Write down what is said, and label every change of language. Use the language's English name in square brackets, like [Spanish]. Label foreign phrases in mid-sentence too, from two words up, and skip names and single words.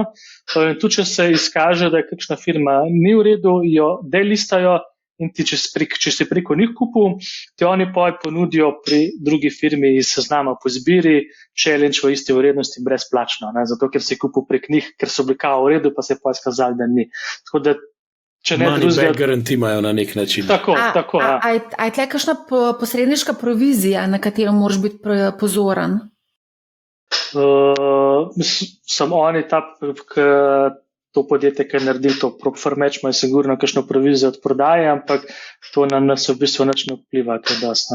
[Slovenian] In tudi, če se izkaže, da je kakšna firma ni v redu, jo delistajo in ti, če si preko njih kupil, ti oni ponudijo pri drugi firmi iz seznama po izbiri challenge v isti vrednosti brezplačno. Zato, ker si kupil prek njih, ker so bili kao v redu, pa se je izkazali, da ni. Tako da, če ne [English] money back guarantee [Slovenian] imajo na nek način. Tako. A je tle kakšna posredniška provizija, na katero moraš biti pozoren? Sem oni to podjetje, ki je naredil to Propermatch, ima sigurno kakšno provizijo od prodaje, ampak to na nas v bistvu nič ne vpliva, kaj dasno.